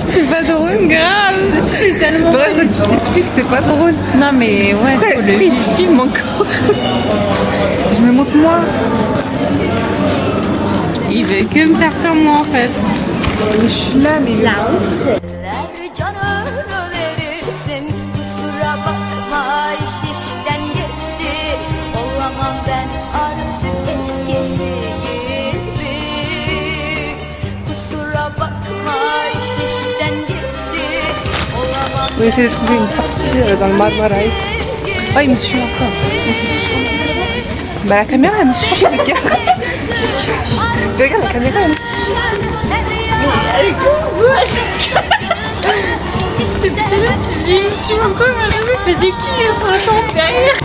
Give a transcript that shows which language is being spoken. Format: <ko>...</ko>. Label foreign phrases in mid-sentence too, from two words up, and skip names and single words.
<fr>C'est pas drôle. Grave. C'est tellement. Bref, tu t'expliques, c'est pas drôle. Non mais ouais, faut le il filme encore. Je me montre moi. Il veut que me faire sur moi en fait. Mais je suis là, mais La honte.</fr> <tr>Ver canını verirsin, kusura bakma iş işten geçti. Olamam ben artık eskisi gibi. Kusura bakma iş işten geçti. Olamam</tr> <fr>on essaie de trouver une sortie dans le Marmaray. Oh, il me suit encore. Bah la caméra elle me suit, regarde. Regarde la caméra elle me suit. Il me suit encore, mais la meuf fait des kills sur la chambre derrière.</fr>